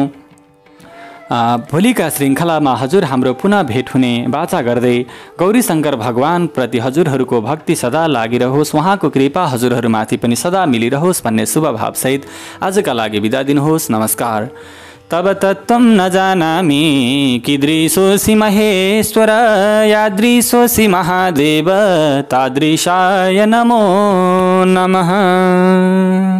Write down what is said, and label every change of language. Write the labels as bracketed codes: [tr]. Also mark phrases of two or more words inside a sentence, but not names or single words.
[ne] भोलिका श्रृङ्खलामा हजुर हाम्रो पुनः भेट हुने बाचा गर्दै गौरी शङ्कर भगवानप्रति हजुरहरूको भक्ति सदा लागिरहोस्, उहाँको कृपा हजुरहरूमाथि पनि सदा मिलिरहोस् भन्ने शुभ भावसहित आजका लागि बिदा दिनुहोस्। नमस्कार। [sa] तब तत्त्वं न जानामि कीदृशोऽसि महेश्वर, यादृशोऽसि महादेव तादृशाय नमो नमः।